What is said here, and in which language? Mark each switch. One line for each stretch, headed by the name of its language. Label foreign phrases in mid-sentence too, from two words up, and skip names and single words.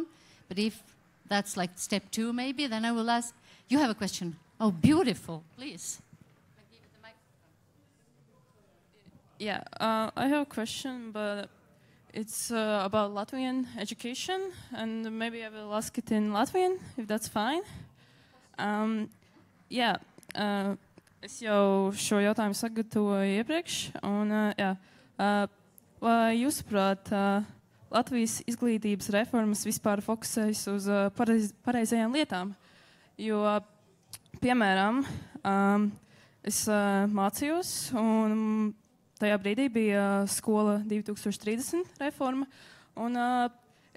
English: But if that's like step 2 maybe, then I will ask, you have a question. Oh, beautiful, please. Yeah, I have a question, but it's about Latvian education, and maybe I will ask it in Latvian, if that's fine.
Latvian: Es jau šo jautājumu sagatavoju iepriekš, un vai jūsuprāt, Latvijas izglītības reformas vispār fokusējas uz pareizajām lietām? Jo, piemēram, es mācījos, un tajā brīdī bija Skola 2030 reforma, un es